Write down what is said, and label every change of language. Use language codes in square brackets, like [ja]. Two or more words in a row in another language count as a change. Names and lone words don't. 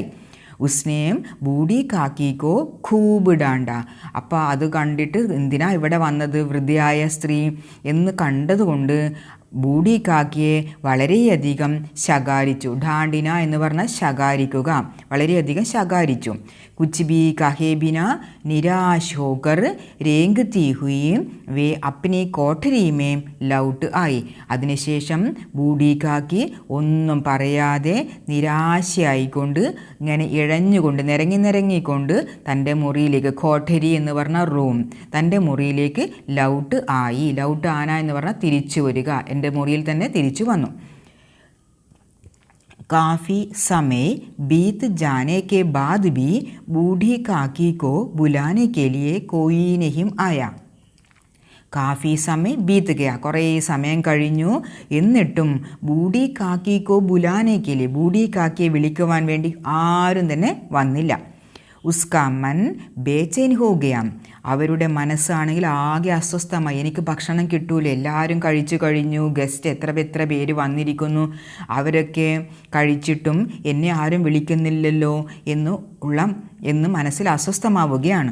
[hi] उसने बूढ़ी काकी को खूब डाँटा. [ml] അപ്പോൾ അത് കണ്ടിട്ട് എന്തിനാ ഇവിടെ വന്നത് വൃദ്ധയായ സ്ത്രീ എന്ന് കണ്ടതുകൊണ്ട് ബൂഢി കാക്കിയെ വളരെയധികം ശകാരിച്ചു. ഡാണ്ടിന എന്ന് പറഞ്ഞാൽ ശകാരിക്കുക, വളരെയധികം ശകാരിച്ചു. [hi] कुछ भी कहे बिना निराश होकर रेंगती हुई वे अपनी कोठरी में लौट आई. [ml] അതിനുശേഷം ബൂഢി കാക്കി ഒന്നും പറയാതെ നിരാശയായിക്കൊണ്ട് ഇങ്ങനെ ഇഴഞ്ഞുകൊണ്ട് നിരങ്ങിക്കൊണ്ട് തൻ്റെ മുറിയിലേക്ക്, കോഠരി എന്ന് പറഞ്ഞ റൂം, തൻ്റെ മുറിയിലേക്ക് [hi] लौट आना [ml] എന്ന് പറഞ്ഞാൽ തിരിച്ചു വരിക, എൻ്റെ മുറിയിൽ തന്നെ തിരിച്ചു വന്നു. [hi] काफ़ी समय बीत जाने के बाद भी बूढ़ी काकी को बुलाने के लिए कोई नहीं आया. काफ़ी समय बीत गया, [ml] കുറേ സമയം കഴിഞ്ഞു. എന്നിട്ടും [hi] बूढ़ी काकी को बुलाने के लिए, [ml] ബൂഢി കാക്കിയെ വിളിക്കുവാൻ വേണ്ടി ആരും തന്നെ വന്നില്ല. [hi] उसका मन बेचैन हो गया. [ml] അവരുടെ മനസ്സാണെങ്കിൽ ആകെ അസ്വസ്ഥമായി. എനിക്ക് ഭക്ഷണം കിട്ടൂല, എല്ലാവരും കഴിച്ചു കഴിഞ്ഞു, ഗസ്റ്റ് എത്ര പേര് വന്നിരിക്കുന്നു, അവരൊക്കെ കഴിച്ചിട്ടും എന്നെ ആരും വിളിക്കുന്നില്ലല്ലോ എന്ന് മനസ്സിൽ അസ്വസ്ഥമാവുകയാണ്.